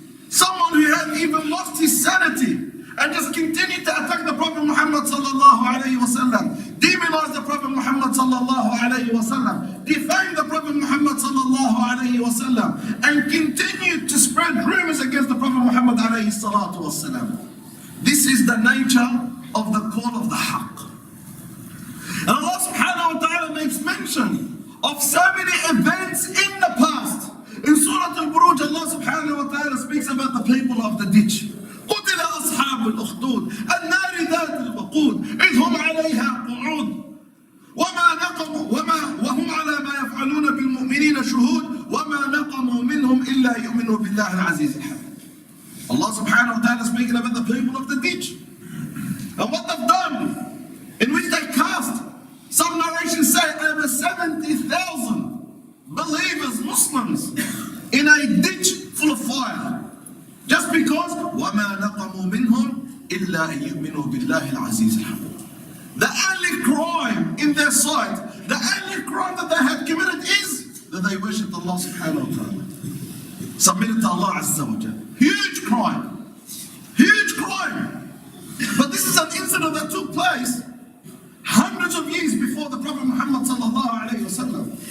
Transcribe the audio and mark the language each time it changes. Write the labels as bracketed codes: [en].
[en] someone who had even lost his sanity, and just continued to attack the Prophet Muhammad sallallahu alayhi wa sallam, demonize the Prophet Muhammad sallallahu alayhi wa sallam, defame the Prophet Muhammad sallallahu alayhi wa sallam, and continued to spread rumors against the Prophet Muhammad alayhi salatu wa sallam. This is the nature of the call of the haqq. And Allah subhanahu wa ta'ala makes mention of so many events in the past. In Surah Al-Buruj, Allah subhanahu wa ta'ala speaks about the people of the ditch. [ar] قتل أصحاب الأخدود النار ذات الوقود إذ هم عليها قعود وهم على ما يفعلون بالمؤمنين شهود وما نقموا منهم إلا يؤمنوا بالله العزيز الحميد. [en] Allah subhanahu wa ta'ala speaking about the people of the ditch and what they've done, in which they cast, some narrations say, over 70,000 believers, Muslims, in a ditch full of fire. Just because [ar] وَمَا نَقَمُوا مِنْهُمْ إِلَّا أَن يُؤْمِنُوا بِاللَّهِ الْعَزِيزِ الْحَمِيدِ. [en] The only crime in their sight, the only crime that they had committed is that they worshipped Allah subhanahu wa ta'ala, submitted to Allah azza wa jalla. Huge crime. Huge crime. But this is an incident that took place hundreds of years before the Prophet Muhammad sallallahu alayhi wa sallam.